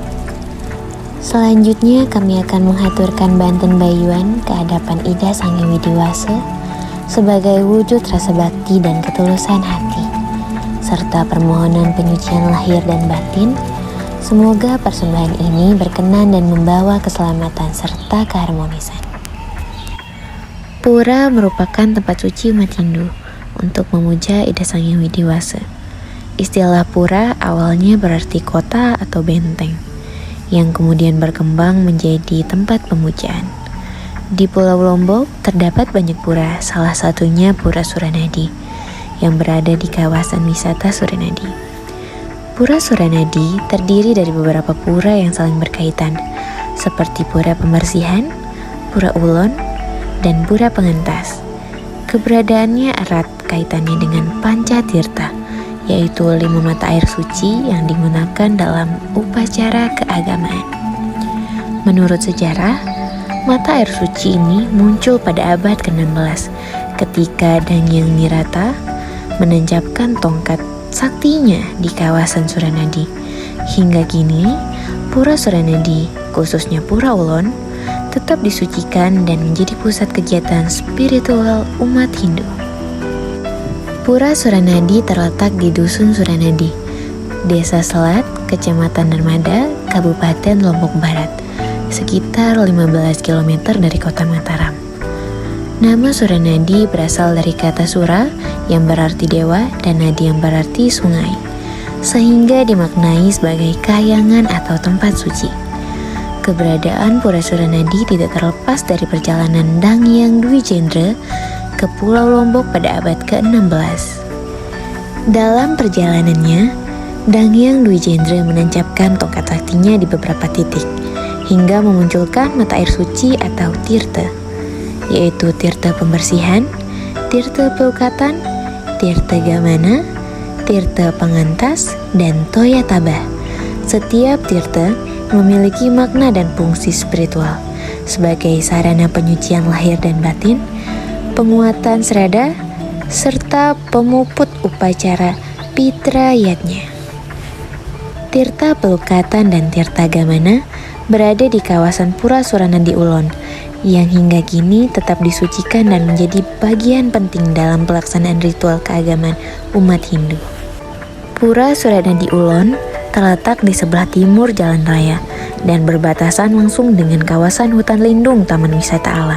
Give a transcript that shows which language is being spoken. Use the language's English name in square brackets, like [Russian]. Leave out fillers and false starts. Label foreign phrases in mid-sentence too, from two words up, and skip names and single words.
[Indonesian] Selanjutnya kami akan menghaturkan Banten Bayuan ke hadapan Ida Sang Hyang Widi-Wasa sebagai wujud rasa bakti dan ketulusan hati, serta permohonan penyucian lahir dan batin. Semoga persembahan ini berkenan dan membawa keselamatan serta keharmonisan. Pura merupakan tempat suci umat Hindu untuk memuja Ida Sang Hyang Widiwasa. Istilah pura awalnya berarti kota atau benteng, yang kemudian berkembang menjadi tempat pemujaan. Di Pulau Lombok terdapat banyak pura, salah satunya Pura Suranadi, yang berada di kawasan wisata Suranadi. Pura Suranadi terdiri dari beberapa pura yang saling berkaitan, seperti Pura Pembersihan, Pura Ulon, dan Pura Pengentas. Keberadaannya erat kaitannya dengan Pancatirta, yaitu 5 mata air suci yang digunakan dalam upacara keagamaan. Menurut sejarah, mata air suci ini muncul pada abad ke-16 ketika Dangyang Nirata menancapkan tongkat saktinya di kawasan Suranadi. Hingga kini, Pura Suranadi, khususnya Pura Ulon, tetap disucikan dan menjadi pusat kegiatan spiritual umat Hindu. Pura Suranadi terletak di Dusun Suranadi, Desa Selat, Kecamatan Narmada, Kabupaten Lombok Barat, sekitar 15 km dari kota Mataram. Nama Suranadi berasal dari kata Sura yang berarti dewa dan Nadi yang berarti sungai, sehingga dimaknai sebagai kahyangan atau tempat suci. Keberadaan Pura Suranadi tidak terlepas dari perjalanan Dangyang Dwijendra ke Pulau Lombok pada abad ke-16. Dalam perjalanannya, Dangyang Dwijendra menancapkan tongkat saktinya di beberapa titik, hingga memunculkan mata air suci atau tirta, yaitu tirta pembersihan, tirta pelukatan, tirta gamana, tirta pengantas, dan toya tabah. Setiap tirta memiliki makna dan fungsi spiritual sebagai sarana penyucian lahir dan batin, penguatan serada, serta pemuput upacara pitrayatnya. Tirta Pelukatan dan Tirta Gamana berada di kawasan Pura Suranadi Ulon, yang hingga kini tetap disucikan dan menjadi bagian penting dalam pelaksanaan ritual keagamaan umat Hindu. Pura Suranadi Ulon terletak di sebelah timur jalan raya dan berbatasan langsung dengan kawasan hutan lindung Taman Wisata Alam.